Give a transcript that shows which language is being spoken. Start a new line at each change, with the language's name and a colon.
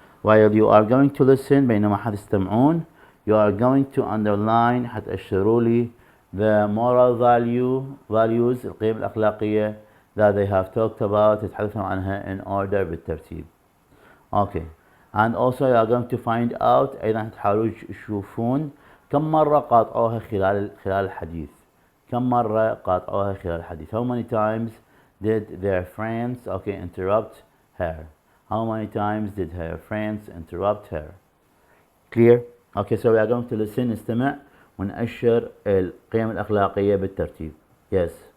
English: While you are going to listen
Arabic: بينما حتستمعون
English: you are going to underline
Arabic: حتأشروا لي
English: the moral values
Arabic: القيم الأخلاقية
English: that they have talked about
Arabic: يتحدثون عنها
English: in order
Arabic: بالترتيب.
English: Okay, and also you are going to find out
Arabic: أيضا تحاولوا تشوفون كم مرة قاطعوها خلال الحديث. كم مرة قاطعوها خلال الحديث.
English: How many times did their friends interrupt her? How many times did her friends interrupt her? Clear? Okay, so we are going to listen
Arabic: نستمع ونأشر القيم الأخلاقية بالترتيب.
English: Yes.